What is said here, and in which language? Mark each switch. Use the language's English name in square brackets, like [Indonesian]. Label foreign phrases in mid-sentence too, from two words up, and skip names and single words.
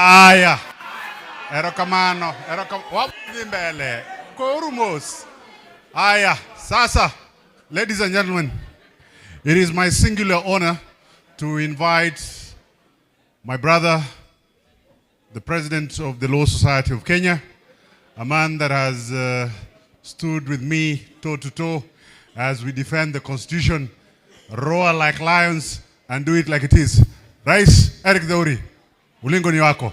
[Luo (Kenya and Tanzania)] Aya. Erokamano. [Swahili] Wapi mbele. Korumos. Aya. Sasa. [English] Ladies and gentlemen, it is my singular honor to invite my brother, the President of the Law Society of Kenya, a man that has stood with me toe to toe as we defend the Constitution, roar like lions, and do it like it is. [Swahili] Rais Eric Dauri, ulingo ni wako.